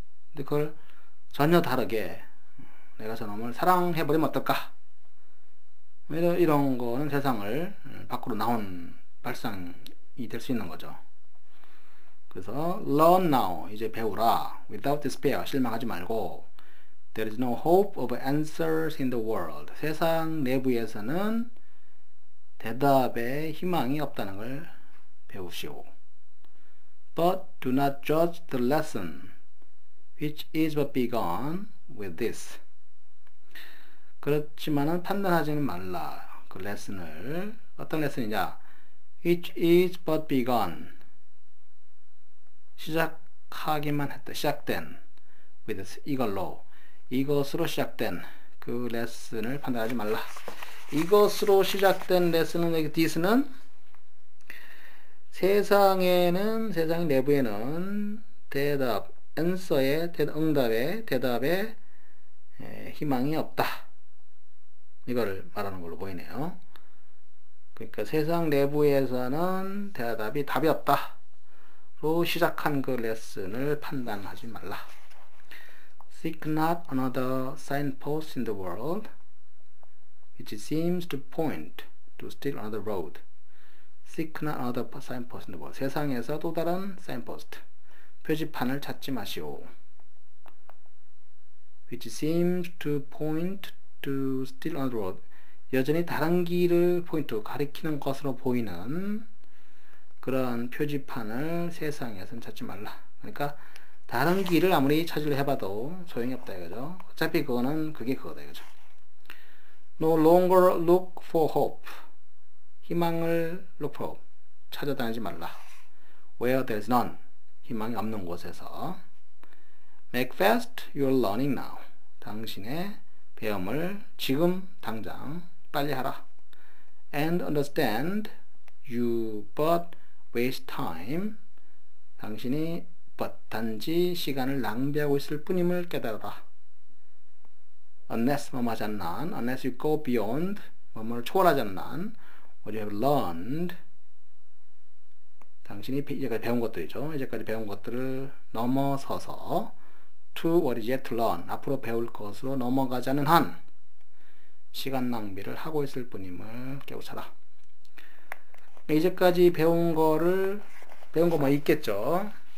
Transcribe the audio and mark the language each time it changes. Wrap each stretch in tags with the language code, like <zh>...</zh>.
<ko>근데 그걸 전혀 다르게 내가 저놈을 사랑해버리면 어떨까, 이런 거는 세상을 밖으로 나온 발상이 될 수 있는 거죠. 그래서</ko> <en>learn now,</en> <ko>이제 배우라.</ko> <en>without despair,</en> <ko>실망하지 말고.</ko> <en>there is no hope of answers in the world.</en> <ko>세상 내부에서는 대답의 희망이 없다는 걸 배우시오.</ko> <en>but do not judge the lesson which is but begun with this.</en> <ko>그렇지만은 판단하지는 말라. 그 레슨을 어떤 레슨이냐?</ko> <en>It is but begun.</en> <ko>시작하기만 했다. 시작된 with 이것으로 시작된 그 레슨을 판단하지 말라. 이것으로 시작된 레슨은 여기 this는 세상 내부에는 대답, answer의 대답에 희망이 없다. 이거를 말하는 걸로 보이네요. 그러니까 세상 내부에서는 답이 없다. 로 시작한 그 레슨을 판단하지 말라.</ko> <en>Seek not another signpost in the world, which seems to point to still another road. Seek not another signpost in the world.</en> <ko>세상에서 또 다른 signpost, 표지판을 찾지 마시오.</ko> <en>Which seems to point to still another road.</en> <ko>여전히 다른 길을 가리키는 것으로 보이는 그런 표지판을 세상에서는 찾지 말라. 그러니까 다른 길을 아무리 찾으려 해봐도 소용이 없다 이거죠. 어차피 그게 그거다 이거죠.</ko> <en>No longer look for hope.</en> <ko>희망을</ko> <en>look for hope.</en> <ko>찾아다니지 말라.</ko> <en>Where there is none.</en> <ko>희망이 없는 곳에서.</ko> <en>Make fast your learning now.</en> <ko>당신의 배움을 지금 당장 빨리 하라.</ko> <en>And understand you but waste time.</en> <ko>당신이 단지 시간을 낭비하고 있을 뿐임을 깨달아라.</ko> <en>Unless</en> <ko>뭐뭐하지 않는</ko> <en>unless you go beyond</en> <ko>뭐뭐를 초월하지 않는</ko> <en>what you have learned.</en> <ko>당신이 이제까지 배운 것들이죠. 이제까지 배운 것들을 넘어서서</ko> <en>to what is yet to learn.</en> <ko>앞으로 배울 것으로 넘어가지 않는 한 시간 낭비를 하고 있을 뿐임을 깨우쳐라. 이제까지 배운 거 뭐 있겠죠.</ko>